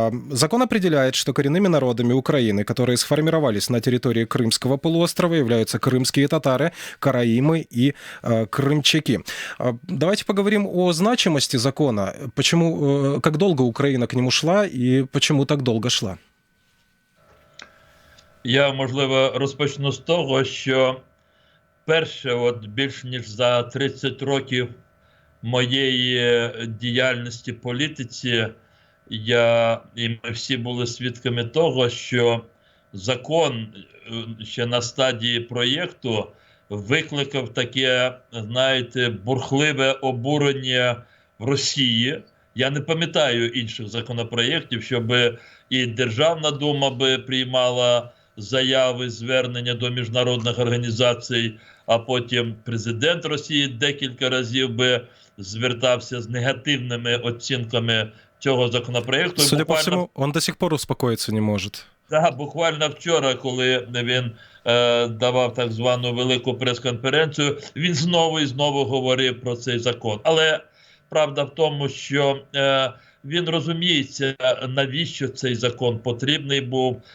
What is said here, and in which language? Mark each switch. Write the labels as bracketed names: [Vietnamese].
[Russian] Закон определяет, что коренными народами Украины, которые сформировались на территории Крымского полуострова, являются крымские татары, караимы и крымчаки. Давайте поговорим о значимости закона. Почему, как долго Украина к нему шла и почему так долго шла? [Ukrainian] Я, можливо, розпочну з того, що перше, більш ніж за 30 років моєї діяльності в політиці, і ми всі були свідками того, що закон ще на стадії проєкту викликав таке, знаєте, бурхливе обурення в Росії. Я не пам'ятаю інших законопроєктів, щоб і Державна дума би приймала заяви, звернення до міжнародних організацій, а потім президент Росії декілька разів би звертався з негативними оцінками цього законопроєкту. [Russian] Судя по всему, он до сих пор успокоиться не может. [Ukrainian] Так, буквально вчора, коли він давав так звану велику прес-конференцію, він знову і знову говорив про цей закон. Але правда в тому, що він розуміється, навіщо цей закон потрібний був.